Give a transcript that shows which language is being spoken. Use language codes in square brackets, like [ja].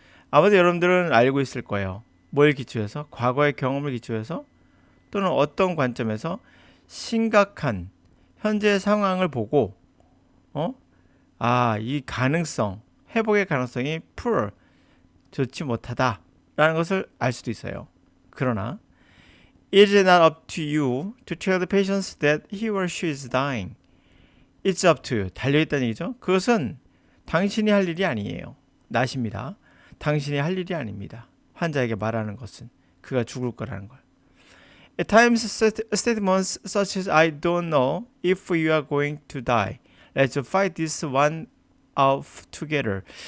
[ko] 아마도 여러분들은 알고 있을 거예요. 뭘 기초해서? 과거의 경험을 기초해서 또는 어떤 관점에서 심각한 현재 상황을 보고 이 가능성, 회복의 가능성이 [en] poor, [ko] 좋지 못하다라는 것을 알 수도 있어요. 그러나 [en] it is not up to you to tell the patient that he or she is dying. It's up to you. [ko] 달려있다는 얘기죠. 그것은 당신이 할 일이 아니에요. 나십니다. 당신이 할 일이 아닙니다. 환자에게 말하는 것은 그가 죽을 거라는 걸. [en] At times statements such as I don't know if you are going to die. Let's fight this one out together.